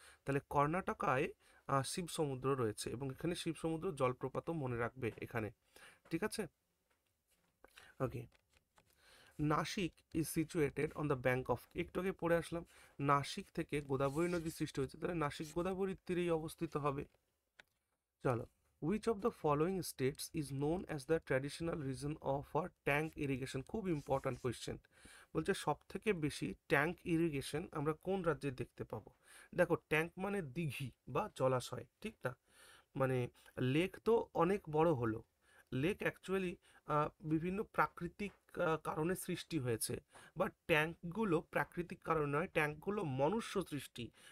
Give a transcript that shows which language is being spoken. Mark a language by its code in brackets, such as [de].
[bn] তাহলে কর্ণাটকায় শিব সমুদ্র রয়েছে, এবং এখানে শিব সমুদ্র জলপ্রপাতও মনে রাখবে এখানে, ঠিক আছে? ওকে। [en] Nashik is situated on the bank of, [bn] একটু আগে পড়ে আসলাম, নাসিক থেকে গোদাবরী নদী সৃষ্টি হয়েছে, তাহলে নাসিক গোদাবরীর তীরেই অবস্থিত হবে। চলো, [en] which of the following states is known as the traditional region of for tank irrigation? [bn] খুব ইম্পর্ট্যান্ট কোয়েশ্চেন। বলছে সব থেকে বেশি ট্যাঙ্ক ইরিগেশন আমরা কোন রাজ্যে দেখতে পাবো? দেখো, ট্যাঙ্ক মানে দিঘি বা জলাশয়, ঠিক না? মানে লেক তো অনেক বড় হলো। লেক অ্যাকচুয়ালি বিভিন্ন প্রাকৃতিক কারণে সৃষ্টি হয়েছে, বা ট্যাঙ্কগুলো প্রাকৃতিক কারণ নয়, ট্যাঙ্কগুলো মনুষ্য সৃষ্টি।